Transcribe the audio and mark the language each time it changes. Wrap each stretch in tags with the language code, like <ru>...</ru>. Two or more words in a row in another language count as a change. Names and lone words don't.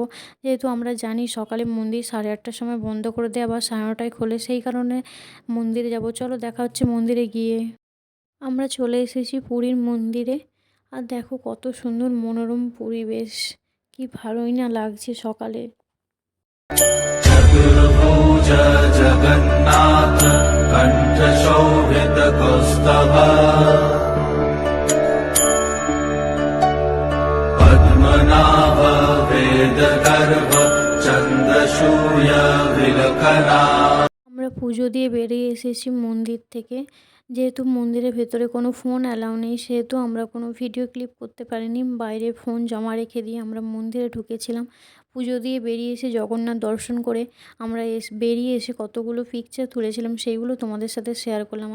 <bn>যেহেতু আমরা জানি সকালে মন্দির 8:30টার সময় বন্ধ করে দেয়, আবার 9:30টায় খোলে, সেই কারণে মন্দিরে যাব। চলো দেখা হচ্ছে মন্দিরে গিয়ে। আমরা চলে এসেছি পুরীর মন্দিরে। আর দেখো কত সুন্দর মনোরম পরিবেশ, কি ভালোই না লাগছে সকালে।</bn> <sa>चतुर्भुज जगन्नाथ कंठ शोभित कौस्तभ पद्मनाभ वेद गर्भ चंद्रसूर्य विलखना।</sa> <bn>আমরা পুজো দিয়ে বেরিয়ে এসেছি মন্দির থেকে। যেহেতু মন্দিরের ভেতরে কোনো ফোন অ্যালাউ নেই, সেহেতু আমরা কোনো ভিডিও ক্লিপ করতে পারিনি। বাইরে ফোন জমা রেখে দিয়ে আমরা মন্দিরে ঢুকেছিলাম। পুজো দিয়ে বেরিয়ে এসে জগন্নাথ দর্শন করে আমরা বেরিয়ে এসে কতগুলো পিকচার তুলেছিলাম, সেইগুলো তোমাদের সাথে শেয়ার করলাম।</bn>